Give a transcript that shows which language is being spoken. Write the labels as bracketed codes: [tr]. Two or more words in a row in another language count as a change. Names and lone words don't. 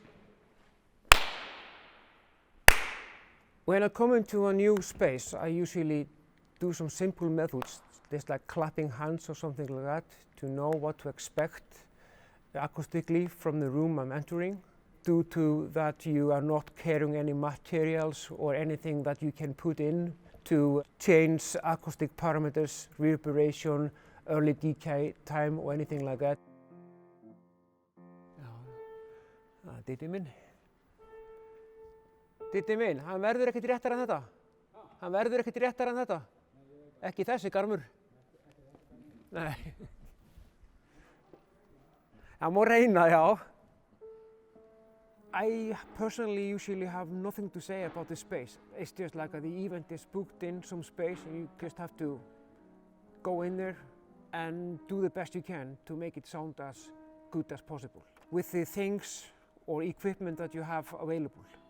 [en] When I come into a new space, I usually do some simple methods, just like clapping hands or something like that, to know what to expect acoustically from the room I'm entering. Due to that, you are not carrying any materials or anything that you can put in to change acoustic parameters, reverberation, early decay time or anything like that. [is] Diddi minn. Diddi minn, hann verður ekkert réttar en þetta. Hann verður ekkert réttar en þetta. Ekki þessi garmur. Nei. Hann má reyna, já. [en] I personally usually have nothing to say about the space. It's just like the event is booked in some space and you just have to go in there and do the best you can to make it sound as good as possible with the things or equipment that you have available.